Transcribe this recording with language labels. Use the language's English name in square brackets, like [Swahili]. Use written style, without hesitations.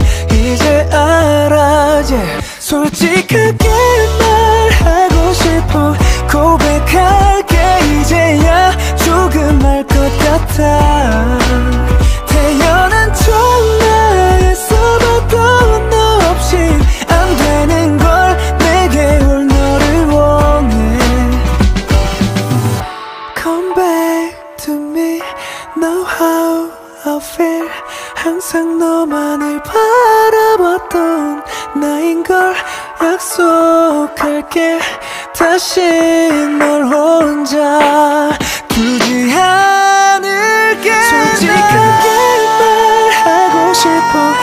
[Korean] 이제 알아, yeah. 솔직하게 말하고 싶어. 고백할게 이제야. 조금 알 것 같아. 태어난 전화에서도 너 없이 안 되는 걸. 내게 올 너를 원해. [English] Come back to me, know how I feel. [Korean] 항상 너만을 바라봤던 나인걸. 약속할게 다시 널 혼자 두지 않을게. 솔직하게 말하고 싶어.